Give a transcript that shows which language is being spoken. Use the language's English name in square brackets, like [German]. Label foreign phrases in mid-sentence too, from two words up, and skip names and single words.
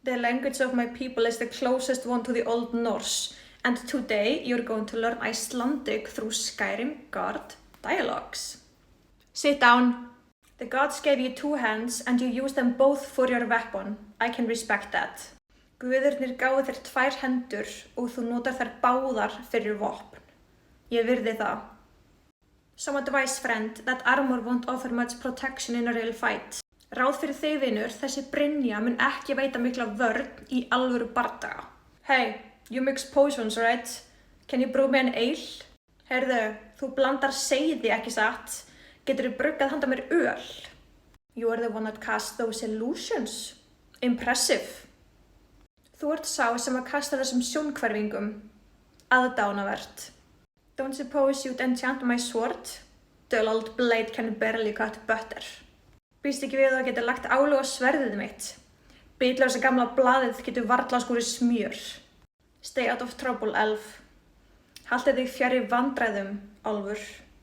[English] The language of my people is the closest one to the Old Norse, and today you're going to learn Icelandic through Skyrim God dialogues. Sit down. The gods gave you 2 hands and you use them both for your weapon. I can respect that. [Icelandic] Guðirnir gáfu þér 2 hendur og þú notar þær báðar fyrir vopn. Ég virði það. [English] Some advice, friend, that armor won't offer much protection in a real fight. [Icelandic] Ráð fyrir þig, vinur, þessi brynja mun ekki veita mikla vörn í alvöru bardaga. [English] Hey, you mix potions, right? Can you brew me an ale? [Icelandic] Heyrðu, þú blandar seyði, ekki satt? Geturðu bruggað handa mér öl? [English] You are the one that cast those illusions. Impressive. [Icelandic] Þú ert sá sem að kasta þessum sjónhverfingum. Aðdánavert. [English] Don't suppose you'd enchant my sword? Dull old blade can barely cut butter. [Icelandic] Býst ekki við að geta lagt álag á sverðið mitt. Bitlausa gamla blaðið getur varla skúrið smjör. [English] Stay out of trouble, elf. [Icelandic] Haltu þig fjarri vandræðum, álfur.